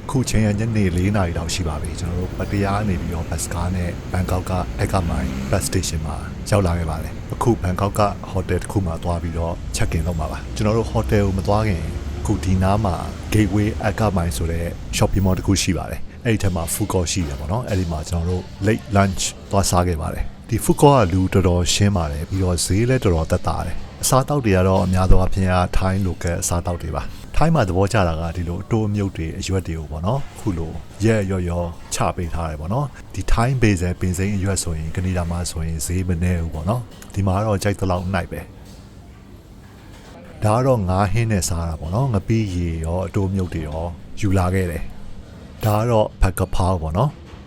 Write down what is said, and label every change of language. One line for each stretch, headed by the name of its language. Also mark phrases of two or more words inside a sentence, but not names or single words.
Burmese: အခုချိန်ရညနေ4 နာရီတောင်ရှိပါပြီကျွန်တော်တို့ပတရားနေပြီးတော့ဘတ်စကားနဲ့ဘန်ကောက်ကအိုက်ကမိုင်းဘတ်စတေးရှင်းမှာရောက်လာခဲ့ပါတယ်အခုဘန်ကောက်ကဟိုတယ်တစ်ခုမှာသွားပြီးတော့
English: check in
Burmese: လုပ်မှာပါကျွန် တော်တို့ဟိုတယ်ကိုမသွားခင်အခုဒီနားမှာ gateway အိုက်ကမိုင်းဆိုတဲ့
English: shopping mall
Burmese: တစ်ခုရှိပါတယ်အဲ့ဒီထက်မှာ
English: food court
Burmese: ရှိတယ်ပေါ့နော်အဲ့ဒီမှာကျွန်တော်တို့
English: late lunch
Burmese: သွားစား ခဲ့ပါတယ်ဒီ
English: food court
Burmese: ကလူတော်တော်ရှင်းပါတယ်ပြီးတော့ဈေးလည်းတော်တော်သက်သာတယ်အစားတောက်တွေကတော့အများသောအားဖြင့်ထိုင်း local အစားတောက်တွေပါထိုင်းမှာသဘောကျတာကဒီလိုအတိုးအမြုပ်တွေအရွက်တွေကိုပေါ့နော်ခုလိုရဲရောချပေးထားတယ်ပေါ့နော်ဒီထိုင်းဘေးစဲပင်စိမ်းအရွက်ဆိုရင်ကနေဒါမှာဆိုရင်ဈေးမနေဘူးပေါ့နော်ဒီမှာတော့ကြိုက်သလောက်နိုင်ပဲဒါကတော့ငါးဟင်းနဲ့စားတာပေါ့နော်ငပီးရေရောအတိုးအမြုပ်တွေရောယူလာခဲ့တယ်ဒါကတော့ဖက်ကဖောက်ပေါ့နော်